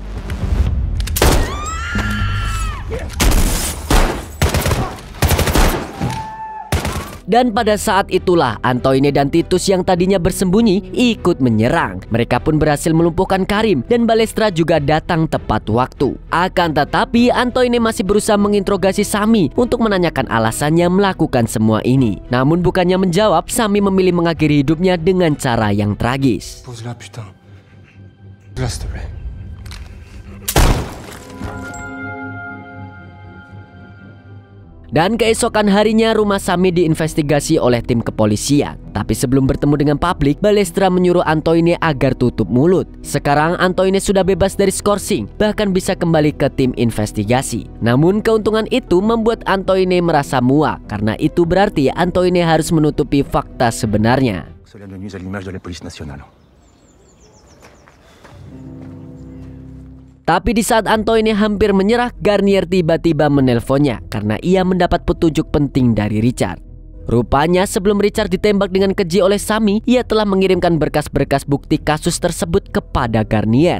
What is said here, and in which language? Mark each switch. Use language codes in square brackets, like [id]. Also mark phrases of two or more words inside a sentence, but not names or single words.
[id] Dan pada saat itulah Antoine dan Titus yang tadinya bersembunyi ikut menyerang. Mereka pun berhasil melumpuhkan Karim dan Balestra juga datang tepat waktu. Akan tetapi Antoine masih berusaha menginterogasi Sami untuk menanyakan alasannya melakukan semua ini. Namun bukannya menjawab, Sami memilih mengakhiri hidupnya dengan cara yang tragis. [fr] Pose-la, putain. Là, s'il te plaît. [id] Dan keesokan harinya rumah Sami diinvestigasi oleh tim kepolisian. Tapi sebelum bertemu dengan publik, Balestra menyuruh Antoine agar tutup mulut. Sekarang Antoine sudah bebas dari skorsing, bahkan bisa kembali ke tim investigasi. Namun keuntungan itu membuat Antoine merasa muak, karena itu berarti Antoine harus menutupi fakta sebenarnya. [fr] Cela ne nuise à l'image de la police nationale. [id] Tapi di saat Antoine hampir menyerah, Garnier tiba-tiba menelponnya karena ia mendapat petunjuk penting dari Richard. Rupanya sebelum Richard ditembak dengan keji oleh Sami, ia telah mengirimkan berkas-berkas bukti kasus tersebut kepada Garnier.